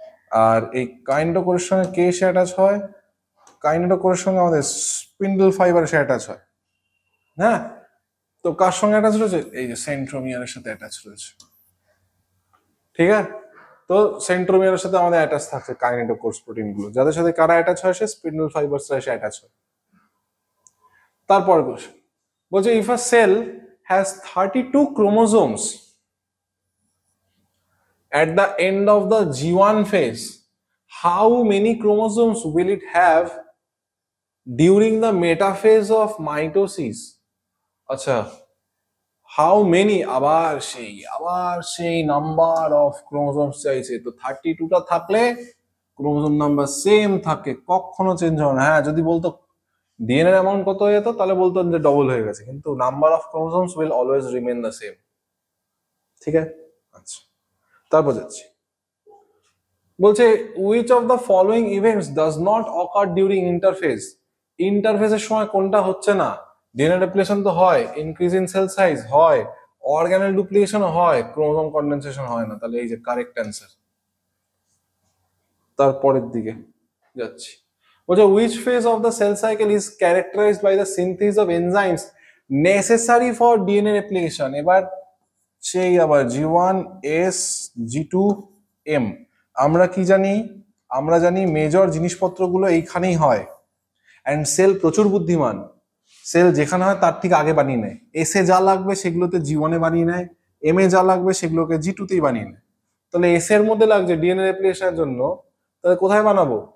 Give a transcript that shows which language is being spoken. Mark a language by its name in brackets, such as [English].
[Bangla] আর এই কাইনেটোকোরের সঙ্গে কে এসে অ্যাটাচ হয়? কাইনেটোকোরের সঙ্গে আমাদের স্পিন্ডল ফাইবার এসে অ্যাটাচ হয়। হ্যাঁ, তো কার সঙ্গে অ্যাটাচ রয়েছে? এই যে সেন্ট্রোমিয়ারের সাথে অ্যাটাচ রয়েছে। ঠিক আছে, তো সেন্ট্রোমিয়ারের সাথে আমাদের অ্যাটাচ থাকছে কাইনেটোকোর প্রোটিন গুলো, যাদের সাথে কারা অ্যাটাচ হয়? সে স্পিন্ডল ফাইবারসরা এসে অ্যাটাচ হয়। তারপর বলছে [English] If a cell has 32 chromosomes at the end of the G1 phase, how many chromosomes will it have during the metaphase of mitosis? [Bangla] আচ্ছা, হাউ মেনি, আবার সেই নাম্বার অফ ক্রোমোজোমস চাইছে। তো 32টা থাকলে ক্রোমোজোম নাম্বার সেম থাকে, কখনো change হয় না। হ্যাঁ, যদি বলতো ডিএনএ অ্যামাউন্ট কত হয়ে যেত, তাহলে বলতো যে ডবল হয়ে গেছে, কিন্তু [English] Number of chromosomes will always remain the same. [Bangla] ঠিক আছে, আচ্ছা তারপর যাচ্ছি। বলছে [English] Which of the following events does not occur during interphase. [Bangla] ইন্টারফেজের সময় কোনটা হচ্ছে না? ডিএনএ রেপ্লিকেশন তো হয়, ইনক্রিজ ইন সেল সাইজ হয়, অর্গানেল ডুপ্লিকেশন হয়, ক্রোমোজোম কন্ডেনসেশন হয় না। তাহলে এই যে কারেক্ট অ্যান্সার। তারপরের দিকে যাচ্ছি, বলছে [English] Which phase of the cell cycle is characterised by the synthesis of enzymes necessary for DNA replication. [Bangla] এবার সেই আবার G1 S G2 M। আমরা কি জানি? আমরা জানি মেজর জিনিসপত্রগুলো এইখানেই হয়। অ্যান্ড সেল প্রচুর বুদ্ধিমান, সেল যেখানে হয় তার ঠিক আগে বানিয়ে নেয়। এস এ যা লাগবে সেগুলোতে G1 এ বানিয়ে নেয়, এম এ যা লাগবে সেগুলোকে G2 তেই বানিয়ে নেয়। তাহলে এস এর মধ্যে লাগছে ডিএনএ রেপ্লিকেশনের জন্য, তাহলে কোথায় বানাবো?